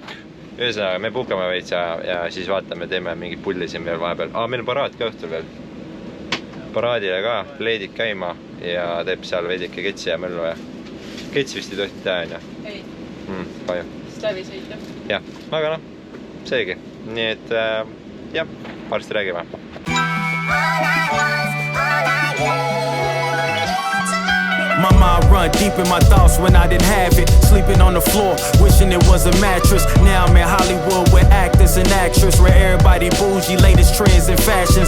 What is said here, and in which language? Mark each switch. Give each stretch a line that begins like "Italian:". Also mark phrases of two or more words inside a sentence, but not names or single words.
Estonian: Ühesõnaga, me puhkame veits ja siis vaatame, teeme mingit pulli siin veel vahepeal. Meil on paraad ka õhtul veel. paraadile ka leedid käima ja teeb seal veidike ketsi ja möllu ja ketsi vist ei tohti teha, on ju? ei, kahju. sest läbi sõita. Jah, aga noh, seegi. Nii et jah, varsti räägime.
English: My mind run deep in my thoughts when I didn't have it. Sleeping on the floor, wishing it was a mattress. Now I'm in Hollywood with actors and actresses, where everybody bougie, latest trends and fashions.